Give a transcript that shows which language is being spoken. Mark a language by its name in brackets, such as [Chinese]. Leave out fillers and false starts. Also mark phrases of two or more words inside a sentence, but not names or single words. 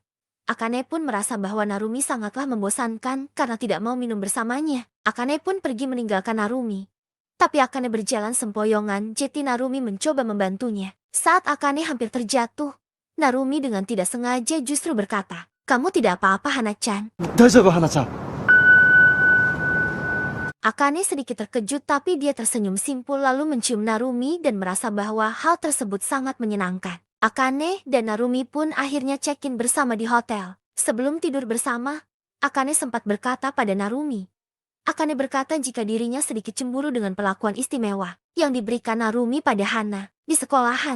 [Indonesian] Akane pun merasa bahwa Narumi sangatlah membosankan karena tidak mau minum bersamanya. Akane pun pergi meninggalkan Narumi. Tapi Akane berjalan sempoyongan, jadi Narumi mencoba membantunya. Saat Akane hampir terjatuh, Narumi dengan tidak sengaja justru berkata, "Kamu tidak apa-apa, Hana-chan." [Japanese] 大丈夫、花ちゃん。 [Indonesian] Akane sedikit terkejut tapi dia tersenyum simpul lalu mencium Narumi dan merasa bahwa hal tersebut sangat menyenangkan. Akane dan Narumi pun akhirnya check-in bersama di hotel. Sebelum tidur bersama, Akane sempat berkata pada Narumi. Akane berkata jika dirinya sedikit cemburu dengan perlakuan istimewa yang diberikan Narumi pada Hana di sekolahan.